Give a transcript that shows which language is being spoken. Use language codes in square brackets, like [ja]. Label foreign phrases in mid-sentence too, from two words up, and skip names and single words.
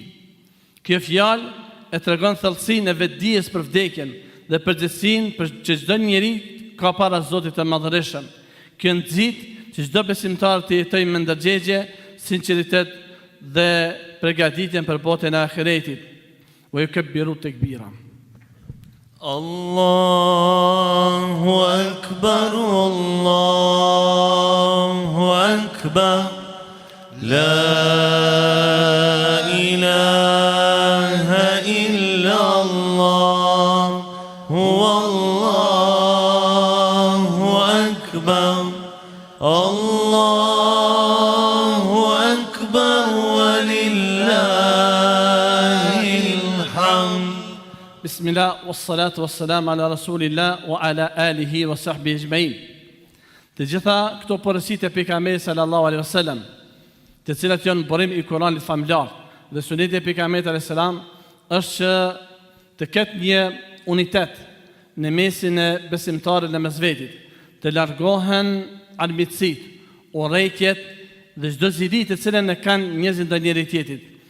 [sq] Kjo fjalë e tregon thellësinë e vetdijes për vdekjen dhe përgjegjësinë për që çdo njeri ka para Zotit të Madhërisëm. Kjo nxit që çdo besimtar të jetojë me ndërgjegje, sinqeritet dhe përgatitjen për botën e ahiretit. [ar] ويكبر تكبيرا. الله أكبر، الله أكبر، لا إله إلا الله، الله أكبر، الله أكبر، ولله الحمد. بسم الله، والصلاة والسلام على رسول الله وعلى آله وصحبه أجمعين. [sq] Të gjitha këto porositë e pejgamberit [ar] صلى الله عليه وسلم, [sq] të cilat janë burim i Kuranit familjar dhe Suneti e pejgamberit [ar] عليه السلام, [sq] është që të ketë një unitet në mesin e besimtarit dhe mesvetit, të largohen armiqësit, urrejtjet dhe çdo zili të cilën e kanë njerëzit ndaj njëri tjetrit.